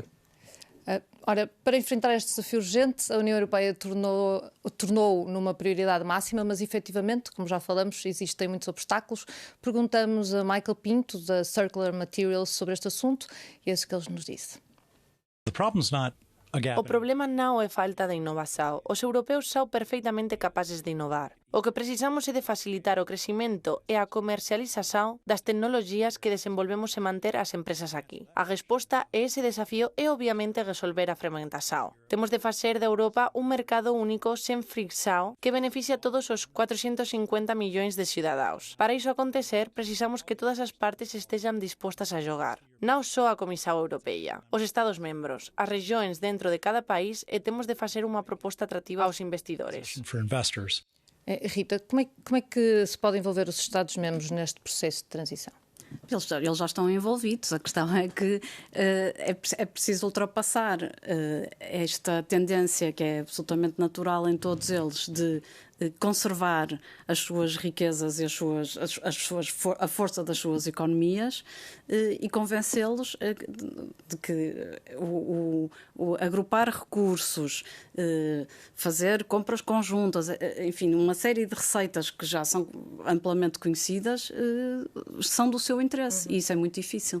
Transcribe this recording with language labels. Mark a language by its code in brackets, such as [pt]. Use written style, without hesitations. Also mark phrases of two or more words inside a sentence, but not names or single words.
[pt] Ora, para enfrentar este desafio urgente, a União Europeia tornou numa prioridade máxima, mas efetivamente, como já falamos, existem muitos obstáculos. Perguntamos a Michael Pinto, da Circular Materials, sobre este assunto e é isso que ele nos disse. [gl] O problema non é falta de innovación. Os europeos son perfectamente capaces de innovar. O que precisamos é de facilitar o crecimento e a comercialización das tecnologías que desenvolvemos e manter as empresas aquí. A resposta a ese desafío é obviamente resolver a fragmentación. Temos de facer de Europa un mercado único sen fricción que beneficie a todos os 450 millóns de cidadáns. Para iso acontecer, precisamos que todas as partes estexan dispostas a xogar. Non só a Comisión Europea, os Estados membros, as regións dentro de cada país e temos de facer unha proposta atractiva aos investidores. [pt] Rita, como é que se pode envolver os Estados-membros neste processo de transição? Eles já estão envolvidos. A questão é que é preciso ultrapassar esta tendência que é absolutamente natural em todos eles de conservar as suas riquezas e a força das suas economias e convencê-los de que agrupar recursos, fazer compras conjuntas, enfim, uma série de receitas que já são amplamente conhecidas são do seu interesse e isso é muito difícil.